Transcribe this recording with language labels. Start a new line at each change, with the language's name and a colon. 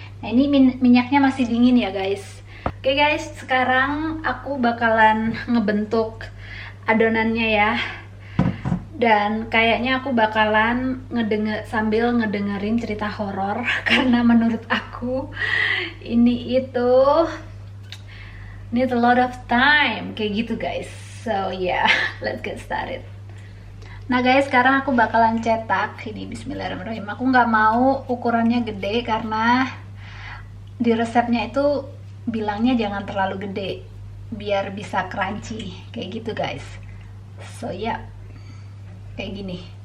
Indonesian: Nah, ini minyaknya masih dingin ya, guys. Oke, guys, sekarang aku bakalan ngebentuk adonannya ya. Dan kayaknya aku bakalan sambil ngedengerin cerita horor karena menurut aku ini itu
English: need a lot of time
Indonesian: kayak gitu guys.
English: So yeah, let's get started.
Indonesian: Nah guys, sekarang aku bakalan cetak ini. Bismillahirrahmanirrahim. Aku nggak mau ukurannya gede karena di resepnya itu bilangnya jangan terlalu gede biar bisa crunchy kayak gitu guys.
English: So yeah,
Indonesian: kayak gini.